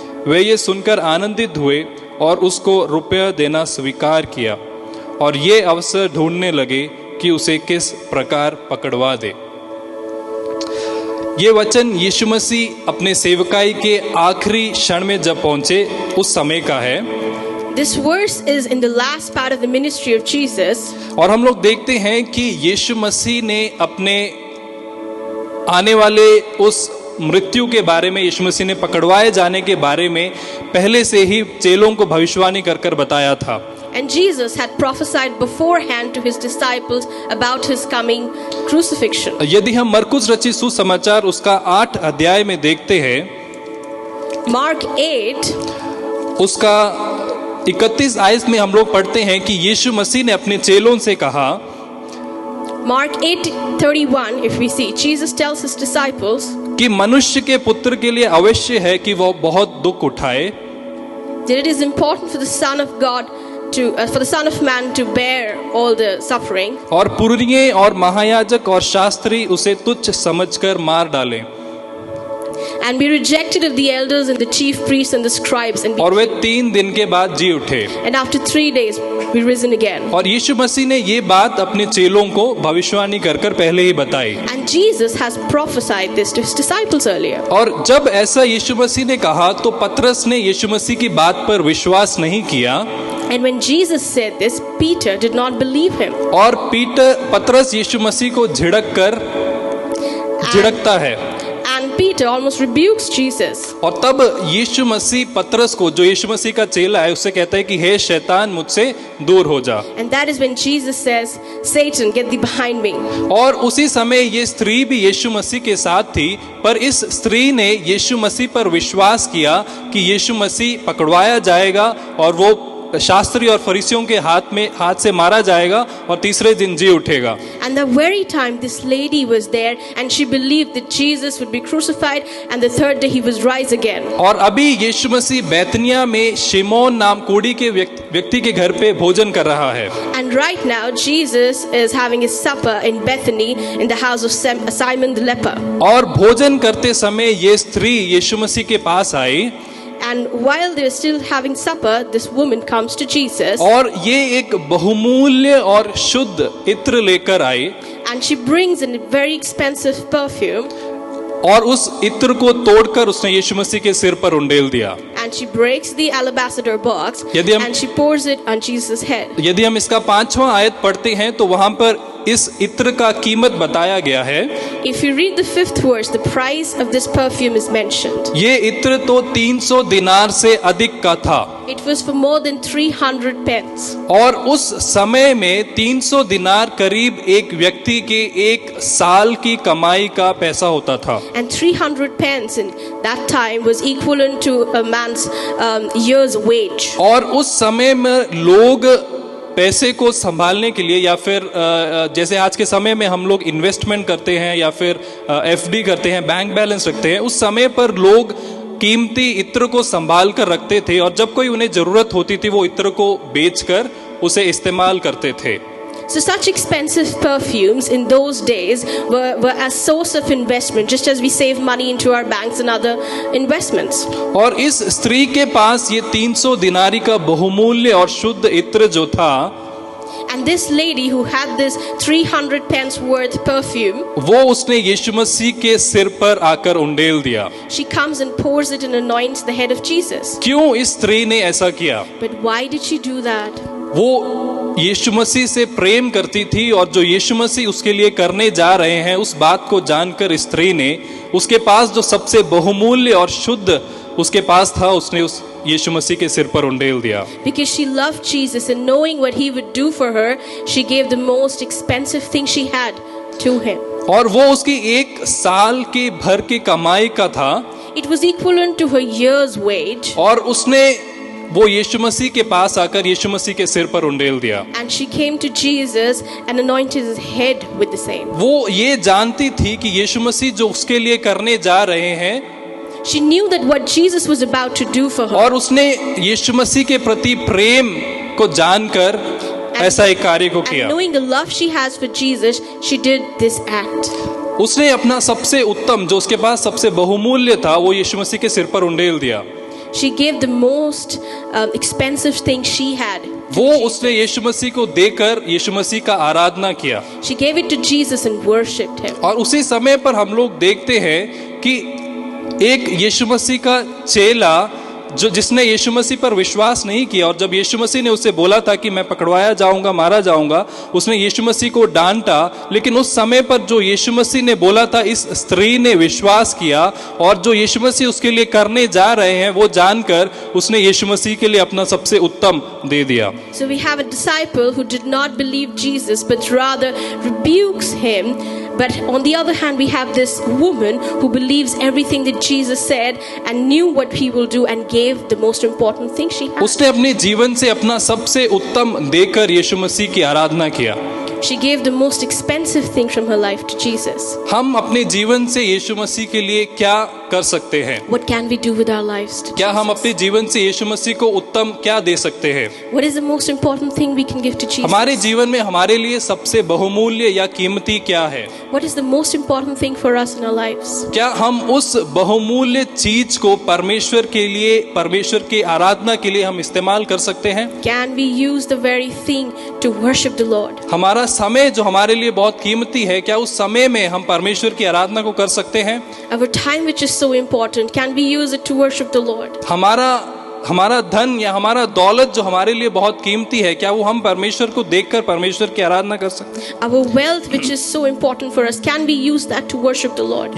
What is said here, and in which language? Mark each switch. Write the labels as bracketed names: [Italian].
[Hindi] वे ये सुनकर आनंदित हुए और उसको रुपया देना स्वीकार किया और ये अवसर ढूंढने लगे कि उसे किस प्रकार पकड़वा दे। ये वचन यीशु मसीह अपने सेवकाई के आखिरी क्षण में जब पहुंचे उस समय का है। [English] This verse is in the last part of the ministry of Jesus. [Hindi] और हम लोग देखते हैं कि यीशु मसीह ने अपने आने वाले उस मृत्यु के बारे में, यीशु मसीह ने पकड़वाए जाने के बारे में पहले से ही चेलों को भविष्यवाणी कर कर बताया था। [English] And Jesus had prophesied beforehand to his disciples about his coming crucifixion. [Hindi] यदि हम मरकुस रचित सुसमाचार उसका 8 अध्याय में देखते हैं, [English] Mark 8 [Hindi] उसका 31 आयत में हम लोग पढ़ते हैं कि यीशु मसीह ने अपने चेलों से कहा, [English] Mark 8:31, if we see, Jesus tells his disciples [Hindi] कि मनुष्य के पुत्र के लिए अवश्य है कि वह बहुत दुख उठाए, [English] that it is important for the Son of God to, for the Son of Man to bear all the suffering, [Hindi] और पुरनिये और महायाजक और शास्त्री उसे तुच्छ समझकर मार डालें, [English] and be rejected of the elders and the chief priests and the scribes, and [Hindi] और वे 3 दिन के बाद जी उठे। [English] and after 3 days be risen again. [Hindi] और यीशु मसीह ने ये बात अपने चेलों को भविष्यवाणी कर कर पहले ही बताई। [English] And Jesus has prophesied this to his disciples earlier. [Hindi] और जब ऐसा यीशु मसीह ने कहा तो पतरस ने यीशु मसीह की बात पर विश्वास नहीं किया। [English] And when Jesus said this, Peter did not believe him. [Hindi] और पतरस यीशु मसीह को झिड़कता है। [English] And Peter almost rebukes Jesus. [Hindi] और तब यीशु मसीह पतरस को, जो यीशु मसीह का चेला है, उससे कहता है कि हे शैतान, मुझसे दूर हो जा। [English] And that is when Jesus says, Satan, get thee behind me. [Hindi] और उसी समय ये स्त्री भी यीशु मसीह के साथ थी, पर इस स्त्री ने यीशु मसीह पर विश्वास किया कि यीशु मसीह पकड़वाया जाएगा और वो शास्त्री और फरीसियों के हाथ से मारा जाएगा और तीसरे दिन जी उठेगा। [English] And the very time this lady was there and she believed that Jesus would be crucified and the third day he was rise again. [Hindi] और अभी यीशु मसीह बैतनिया में शिमोन नाम कोढ़ी के व्यक्ति के घर पे भोजन कर रहा है। [English] And right now Jesus is having his supper in Bethany in the house of Simon the leper. [Hindi] और भोजन करते समय ये स्त्री यीशु मसीह के पास आई। [English] And while they're still having supper, this woman comes to Jesus. [Hindi] और ये एक बहुमूल्य और शुद्ध इत्र लेकर आई। [English] And she brings in a very expensive perfume. [Hindi] और उस इत्र को तोड़कर उसने यीशु मसीह के सिर पर उंडेल दिया। [English] And she breaks the alabaster box and she pours it on Jesus' head. [Hindi] यदि हम इसका 5वां आयत पढ़ते हैं तो वहां पर इस इत्र का कीमत बताया गया है। [English] If you read the 5th verse, the price of this perfume is mentioned. [Hindi] ये इत्र तो 300 दिनार से अधिक का था। [English] It was for more than 300 pence. [Hindi] और उस समय में 300 दिनार करीब एक व्यक्ति के एक साल की कमाई का पैसा होता था। [English] And 300 pence in that time was equivalent to a man's year's wage. [Hindi] और उस समय में लोग पैसे को संभालने के लिए, या फिर जैसे आज के समय में हम लोग इन्वेस्टमेंट करते हैं या फिर एफडी करते हैं, बैंक बैलेंस रखते हैं, उस समय पर लोग कीमती इत्र को संभाल कर रखते थे और जब कोई उन्हें जरूरत होती थी वो इत्र को बेचकर उसे इस्तेमाल करते थे। [English] So such expensive perfumes in those days were a source of investment, just as we save money into our banks and other investments. [Hindi] और इस स्त्री के पास ये 300 दिनारी का बहुमूल्य और शुद्ध इत्र जो था, [English] and this lady who had this 300 pence worth perfume, [Hindi] वो उसने यीशु मसीह के सिर पर आकर उंडेल दिया। [English] she comes and pours it and anoints the head of Jesus. [Hindi] क्यों इस स्त्री ने ऐसा किया? [English] But why did she do that? [Hindi] वो यीशु मसीह से प्रेम करती थी और जो यीशु मसीह उसके लिए करने जा रहे हैं उस बात को जानकर स्त्री ने उसके पास जो सबसे बहुमूल्य और शुद्ध उसके पास था, उसने उस यीशु मसीह के सिर पर उंडेल दिया। [English] Because she loved Jesus and knowing what he would do for her, she gave the most expensive thing she had to him. [Hindi] और वो उसकी एक साल के भर की कमाई का था। [English] It was equivalent to her year's wage. [Hindi] और उसने वो यीशु मसीह के पास आकर यीशु मसीह के सिर पर उंडेल दिया। [English] And she came to Jesus and anointed his head with the same. [Hindi] वो ये जानती थी कि यीशु मसीह जो उसके लिए करने जा रहे हैं, [English] she knew that what Jesus was about to do for her. [Hindi] और उसने यीशु मसीह के प्रति प्रेम को जानकर ऐसा एक कार्य को किया। [English] And knowing the love she has for Jesus, she did this act. [Hindi] उसने अपना सबसे उत्तम, जो उसके पास सबसे बहुमूल्य था, वो यीशु मसीह के सिर पर उंडेल दिया। [English] She gave the most expensive thing she had. [Hindi] वो उसने यीशु मसीह को देकर यीशु मसीह का आराधना किया। [English] She gave it to Jesus and worshipped him. [Hindi] और उसी समय पर हम लोग देखते हैं कि एक यीशु मसीह का चेला जिसने यीशु मसीह पर विश्वास नहीं किया, और जब यीशु मसीह ने उसे बोला था कि मैं पकड़वाया जाऊंगा, मारा जाऊंगा, उसने यीशु मसीह को डांटा। लेकिन उस समय पर जो यीशु मसीह ने बोला था, इस स्त्री ने विश्वास किया और जो यीशु मसीह उसके लिए करने जा रहे हैं वो जानकर उसने यीशु मसीह के लिए अपना सबसे उत्तम दे दिया। [English] So we have a disciple who did not believe Jesus but rather rebukes him. But on the other hand, we have this woman who believes everything that Jesus said and knew what he will do and gave the most important thing she had. [Hindi] उसने अपने जीवन से अपना सबसे उत्तम देकर यीशु मसीह की आराधना किया। [English] She gave the most expensive thing from her life to Jesus. [Hindi] हम अपने जीवन से यीशु मसीह के लिए क्या कर सकते हैं? [English] What can we do with our lives to [Hindi] क्या हम [English] Jesus? [Hindi] अपने जीवन से यीशु मसीह को उत्तम क्या दे सकते हैं? [English] What is the most important thing we can give to Jesus? [Hindi] हमारे जीवन में हमारे लिए सबसे बहुमूल्य या कीमती क्या है? [English] What is the most important thing for us in our lives? [Hindi] क्या हम उस बहुमूल्य चीज को परमेश्वर के लिए, परमेश्वर की आराधना के लिए हम इस्तेमाल कर सकते हैं? [English] Can we use the very thing to worship the Lord? [Hindi] हमारा समय जो हमारे लिए बहुत कीमती है, क्या उस समय में हम परमेश्वर की आराधना को कर सकते हैं? [English] Our time which is so important, can we use it to worship the Lord? [Hindi] हमारा हमारा धन या हमारा दौलत जो हमारे लिए बहुत कीमती है, क्या वो हम परमेश्वर को देखकर परमेश्वर की आराधना कर सकते हैं? [English] Our wealth, which is so important for us, can we use that to worship the Lord?